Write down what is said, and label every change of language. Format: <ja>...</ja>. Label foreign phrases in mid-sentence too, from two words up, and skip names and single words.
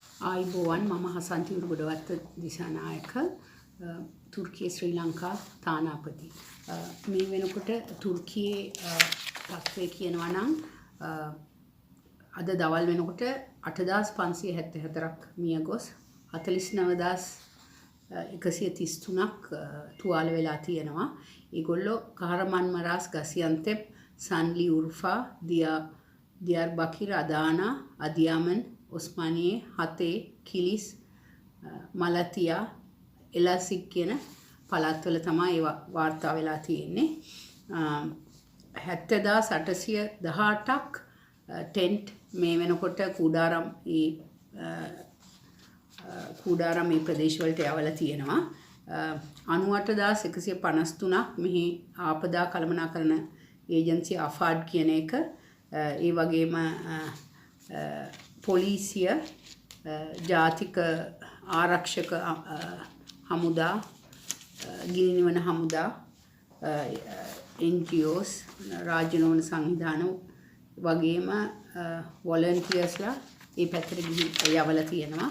<si>ආයිබෝවන් මම හසන්ති උරුගොඩවත්ත දිසානායක තුර්කියේ ශ්‍රී ලංකා තානාපති මේ වෙනකොට තුර්කියේ තත්ත්වය කියනවා නම් අද දවල් වෙනකොට 8574ක් මිය ගොස් 49133ක් තුවාල වෙලා තියෙනවා. ඒගොල්ලෝ kahramanmaraş Gaziantep Sanli Urfa Diyarbakir Adana Adıyaman Osmaniye Hatay Kilis Malatya Elazig කියන පළාත්වල තමයි ඒ වාර්තා වෙලා තියෙන්නේ. 70818ක් ටෙන්ට් මේ වෙනකොට කුඩාරම් මේ ප්‍රදේශ වලට යවලා තියෙනවා. 98153ක් මෙහි ආපදා කළමනාකරණ ඒජන්සිය අෆාඩ් කියන එක ඒ වගේම පොලිසිය ජාතික ආරක්ෂක හමුදා ගිනි නිවන හමුදා NGOs රාජ්‍ය නොවන සංවිධාන වගේම වොලන්ටියර්ස්ලා මේ පැත්තට ගිහින් යවලා තියෙනවා.</si>